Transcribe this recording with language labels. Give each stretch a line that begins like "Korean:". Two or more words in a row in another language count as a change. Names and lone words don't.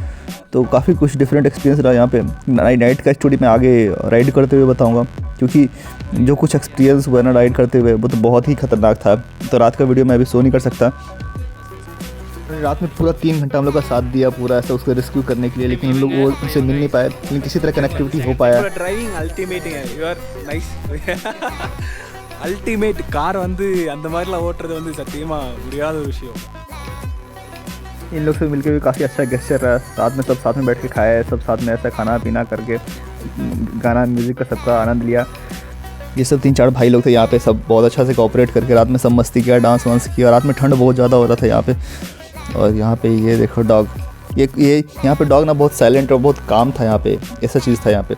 Hindi: तो काफ़ी कुछ
English: different experience
Hindi: रहा यहाँ पे। नाइट का स्टोरी मैं आगे राइड करते हुए बताऊँगा, क्योंकि जो कुछ एक्सपीरियंस हुआ ना राइड करते हुए वो तो बहुत ही ख़तरनाक था। तो रात का वीडियो मैं अभी शो नहीं कर सकता। रात में पूरा 3 घंटा हम लोग का साथ दिया पूरा ऐसा उसको रेस्क्यू करने के लिए, लेकिन हम लोग वो उनसे मिल नहीं पाए, लेकिन किसी तरह कनेक्टिविटी हो पाया।
English: driving ultimate
Tamil: है,
English: you are nice ultimate car
Tamil: வந்து அந்த மாதிரிலாம் ஓட்டுறது வந்து சத்தியமா முடியாத விஷயம்।
Hindi: इन लोग से मिलकर भी काफ़ी अच्छा गेस्चर रहा। रात में सब साथ में बैठ के खाया है, सब साथ में ऐसा खाना पीना करके गाना म्यूज़िक का सबका आनंद लिया। ये सब 3-4 भाई लोग थे यहाँ पे, सब बहुत अच्छा से कोऑपरेट करके रात में सब मस्ती किया, डांस वांस किया। रात में ठंड बहुत ज़्यादा हो रहा था यहाँ पे। और यहाँ पे ये देखो डॉग, ये यहाँ पे डॉग ना बहुत साइलेंट और बहुत काम था यहाँ पे, ऐसा चीज़ था यहाँ पे।